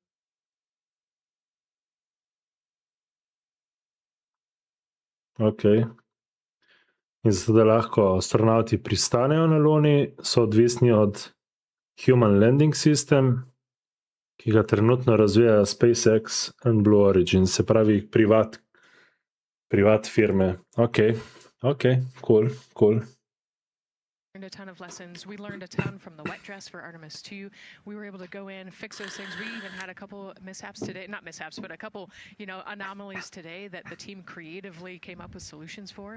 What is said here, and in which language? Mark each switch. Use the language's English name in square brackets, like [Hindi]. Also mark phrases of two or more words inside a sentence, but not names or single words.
[Slovenian] Ok. In zato, da lahko astronauti pristanejo na Luni, so odvisni od Human Landing System, ki ga trenutno razvija SpaceX in Blue Origin, se pravi privat firme. Ok, cool. [English] Learned a ton of lessons. We learned a ton from the wet dress for Artemis 2. We were able to go in, fix those things. We even had a couple mishaps today, not mishaps, but a couple, anomalies today that the team creatively came up with solutions for.